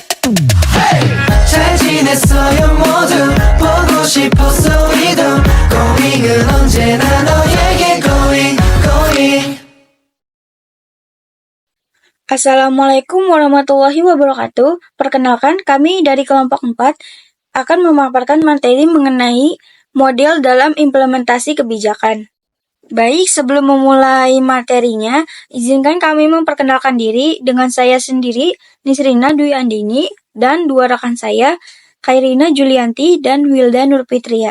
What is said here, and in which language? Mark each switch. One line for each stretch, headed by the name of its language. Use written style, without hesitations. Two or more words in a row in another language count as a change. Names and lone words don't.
Korean: 잘 지냈어요 모두 보고 싶었어 우리도 고잉은 언제나 너에게 고잉
Arabic: السلام عليكم ورحمة الله وبركاته.
Indonesian: Perkenalkan, kami dari kelompok 4 akan memaparkan materi mengenai model dalam implementasi kebijakan. Baik, sebelum memulai materinya, izinkan kami memperkenalkan diri dengan saya sendiri, Nisrina Dwi Andini, dan dua rekan saya, Khairina Julianti dan Wilda Nurfitria.